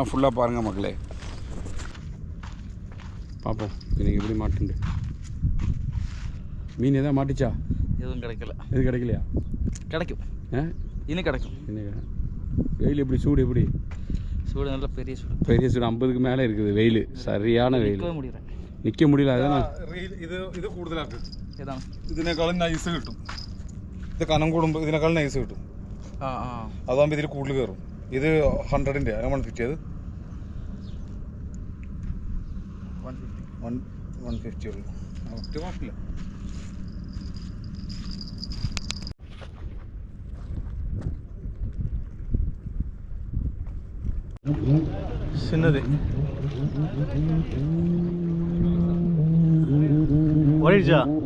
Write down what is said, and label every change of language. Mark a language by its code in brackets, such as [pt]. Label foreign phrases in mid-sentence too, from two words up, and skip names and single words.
[ta] ஃபுல்லாக பாருங்கள் மக்களே. பார்ப்போம் எனக்கு எப்படி மாட்டுண்டு. மீன் எதாவது மாட்டிச்சா? எதுவும் கிடைக்கல. எது கிடைக்கலையா? கிடைக்கும், இன்னும் கிடைக்கும். இன்னும் வெயில் எப்படி, சூடு எப்படி? சூடு நல்ல பெரிய சூடு. 50க்கு மேலே இருக்குது வெயில், சரியான வெயில். [ml] നിൽക്കാൻ മുടിയില്ല. ഇത് കൂടുതലാക്കും. ഇതിനേക്കാളും നൈസ് കിട്ടും. ഇത് കനം കൂടുമ്പോൾ ഇതിനേക്കാളും നൈസ് കിട്ടും. അതാകുമ്പോൾ ഇതിൽ കൂടുതൽ കയറും. ഇത് 100ൻ്റെ 150 അത് 150 ഉള്ളൂ. ഒറ്റ കുഴപ്പമില്ല. [ta] சின்னது ஓடிடுச்சா?